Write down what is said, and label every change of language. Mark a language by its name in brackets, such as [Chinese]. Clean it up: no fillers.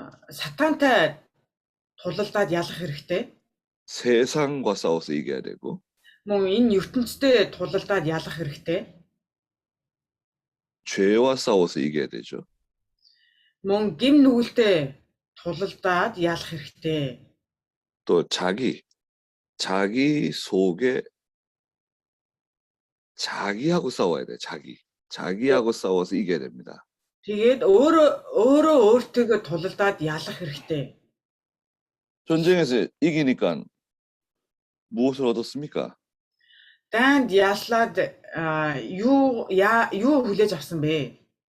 [Mongolian] Сатантай тулалдаад ялах хэрэгтэй. [Korean] 세상과 싸워서 이겨야 되고 [Mongolian] Мөн энэ ертөнцтэй тулалдаад ялах хэрэгтэй. [Korean] 죄와 싸워서 이겨야 되죠. [Mongolian] Мөн гим нүгэлтэй тулалдаад ялах хэрэгтэй. [Korean] 또 자기 속에 자기하고 싸워야 돼. 자기하고 싸워서 이겨야 됩니다. [Mongolian] Тэгээд өөртөө тулалдаад ялах хэрэгтэй. [Korean] 전쟁에서 이기니까 무엇을 얻었습니까? [Mongolian] Дайнд яслаад юу хүлээж авсан бэ?